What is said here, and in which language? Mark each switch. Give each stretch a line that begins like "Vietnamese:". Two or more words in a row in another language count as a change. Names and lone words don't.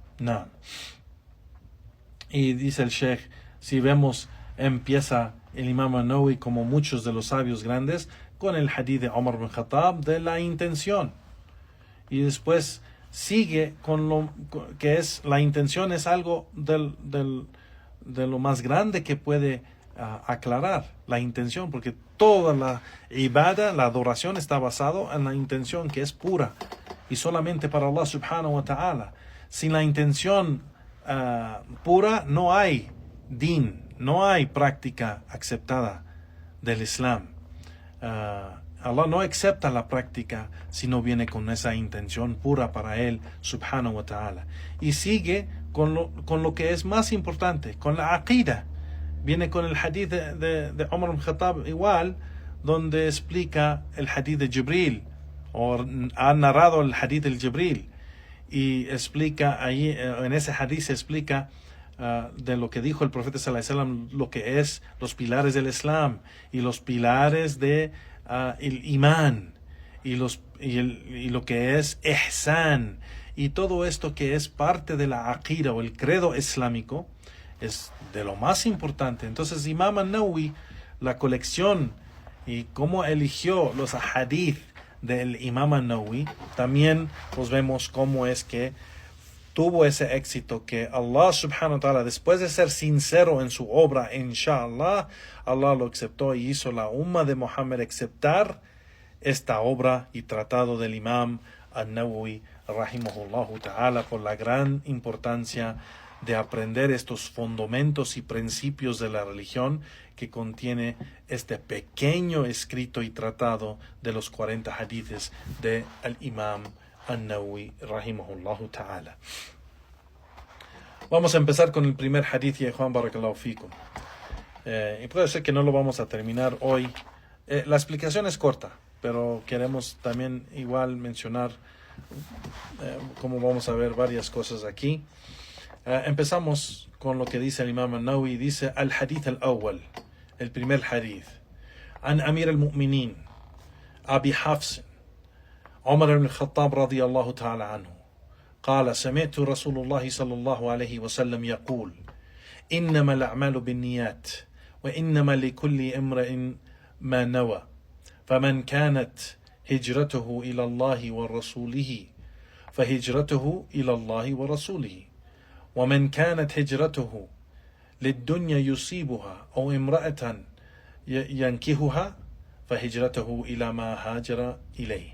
Spanish: Y dice el Sheikh, si vemos, empieza el Imam An-Nawawi, como muchos de los sabios grandes, con el hadith de Umar bin Khattab de la intención, y después sigue con lo que es la intención. Es algo de lo más grande que puede aclarar la intención, porque toda la ibada, la adoración, está basado en la intención, que es pura y solamente para
Arabic: الله سبحانه وتعالى.
Spanish: Sin la intención pura no hay din, no hay práctica aceptada del Islam. Allah no acepta la práctica si no viene con esa intención pura para él
Arabic: سبحانه وتعالى.
Spanish: Y sigue con lo que es más importante, con la aqida. Viene con el hadith de Umar ibn Khattab igual, donde explica el hadith de Jibril, o ha narrado el hadith del Jibril, y explica ahí, en ese hadith se explica de lo que dijo el profeta
Arabic: صلى الله عليه وسلم,
Spanish: lo que es los pilares del Islam y los pilares de el imán y lo que es ihsan y todo esto que es parte de la aqida o el credo islámico, es de lo más importante. Entonces Imam an-Nawawi, la colección y cómo eligió los hadith del Imam an-Nawawi, también pues vemos cómo es que tuvo ese
Arabic: éxito, que الله سبحانه وتعالى,
Spanish: después de ser sincero en su obra, inshallah, Allah lo aceptó y hizo la umma de Muhammad aceptar esta obra y tratado del Imam an-Nawawi
Arabic: رحمه الله تعالى,
Spanish: por la gran importancia de aprender estos fundamentos y principios de la religión que contiene este pequeño escrito y tratado de los 40 hadiths de al Imam an-Nawawi
Arabic: رحمه الله تعالى.
Spanish: Vamos a empezar con el primer hadith, ya Juan,
Arabic: بارك الله فيكم.
Spanish: Y puede ser que no lo vamos a terminar hoy. La explicación es corta, pero queremos también igual mencionar como vamos a ver varias cosas aquí. Empezamos con lo que dice el Imam an-Nawawi.
Arabic: Dice الحديث الأول,
Spanish: el primer hadith,
Arabic: عن أمير المؤمنين أبي حفص عمر بن الخطاب رضي الله تعالى عنه قال سمعت رسول الله صلى الله عليه وسلم يقول إنما الأعمال بالنيات وإنما لكل امرئ ما نوى فمن كانت هجرته إلى الله ورسوله فهجرته إلى الله ورسوله ومن كانت هجرته للدنيا يصيبها أو امرأة ينكهها فهجرته إلى ما هاجر إليه.